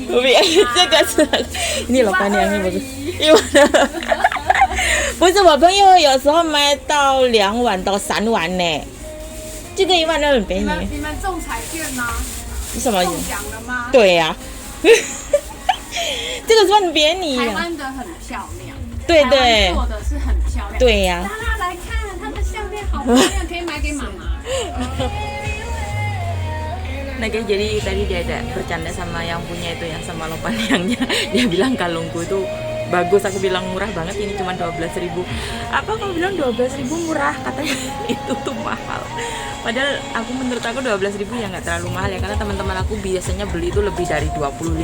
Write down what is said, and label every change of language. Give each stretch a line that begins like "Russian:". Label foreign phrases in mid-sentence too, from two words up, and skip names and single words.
Chinese: 不便宜，这个是你老板娘是不是？12000，不是我朋友有时候卖到2万到3万呢，这个12000很便宜。你们中彩券吗？什么？中奖了吗？对呀、这个是很便宜台呀。湾的很漂亮，对台对湾做的是很漂亮。对呀、大家来看，它的项链好漂亮，可以买给妈妈。
Indonesian: Nah guys, jadi tadi dia ada bercanda sama yang punya itu ya, sama lopannyangnya. Dia bilang kalungku itu bagus, aku bilang murah banget, ini cuma 12.000. Apa kamu bilang 12.000 murah? Katanya itu tuh mahal. Padahal menurut aku 12.000 ya nggak terlalu mahal ya, karena teman-teman aku biasanya beli itu lebih dari 25.000.